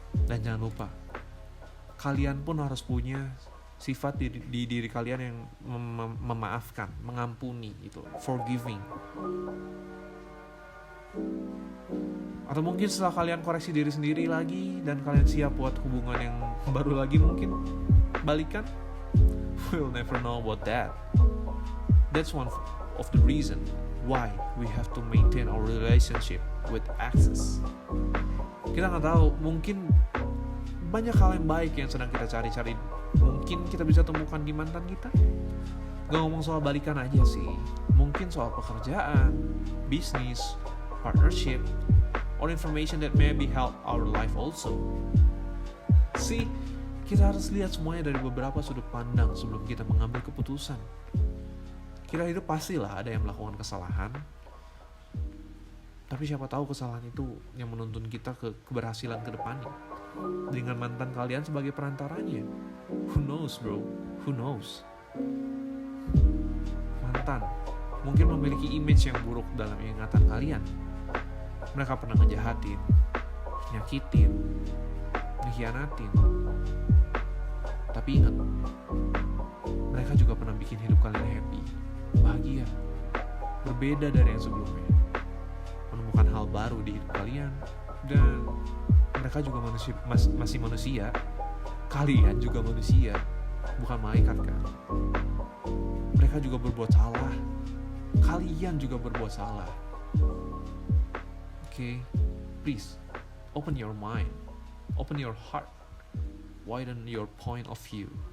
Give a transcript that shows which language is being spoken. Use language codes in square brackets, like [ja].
[id] Dan jangan lupa, kalian pun harus punya sifat di diri kalian yang memaafkan, mengampuni, itu forgiving. Atau mungkin setelah kalian koreksi diri sendiri lagi dan kalian siap buat hubungan yang baru lagi, mungkin balikan. [en] We'll never know about that. That's one of the reason why we have to maintain our relationship with exes. [id] Kita nggak tahu, mungkin banyak hal yang baik yang sedang kita cari-cari. Mungkin kita bisa temukan di mantan kita. Gak ngomong soal balikan aja sih. Mungkin soal pekerjaan, bisnis, partnership, [en] or information that maybe help our life also. [id] See, kita harus lihat semuanya dari beberapa sudut pandang sebelum kita mengambil keputusan. Kita hidup pastilah ada yang melakukan kesalahan, tapi siapa tahu kesalahan itu yang menuntun kita ke keberhasilan ke depannya. Dengan mantan kalian sebagai perantaranya. [en] Who knows bro? Who knows? [id] Mantan mungkin memiliki image yang buruk dalam ingatan kalian. Mereka pernah ngejahatin, nyakitin, ngehianatin. Tapi ingat, mereka juga pernah bikin hidup kalian happy, bahagia, berbeda dari yang sebelumnya. Menemukan hal baru di hidup kalian, dan mereka juga masih manusia. Kalian juga manusia, bukan malaikat kan? Mereka juga berbuat salah. Kalian juga berbuat salah. [en] Okay, please open your mind, open your heart, widen your point of view.